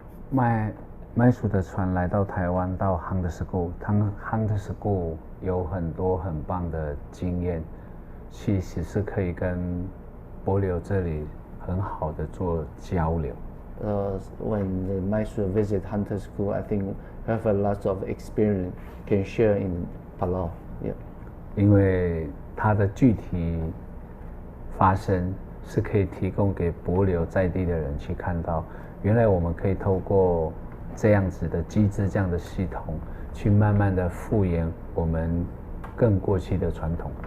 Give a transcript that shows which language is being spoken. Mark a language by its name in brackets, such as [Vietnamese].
[Chinese] 麦属的船来到台湾，到 Hunt School，Hunt School 有很多很棒的经验，其实是可以跟帛琉这里很好的做交流。 [English] When the Maisu visit Hunter School, I think have a lot of experience can share in Palau. Yeah. [Chinese] 因为它的具体发生是可以提供给帛琉在地的人去看到，原来我们可以透过这样子的机制、这样的系统，去慢慢的复原我们更过去的传统。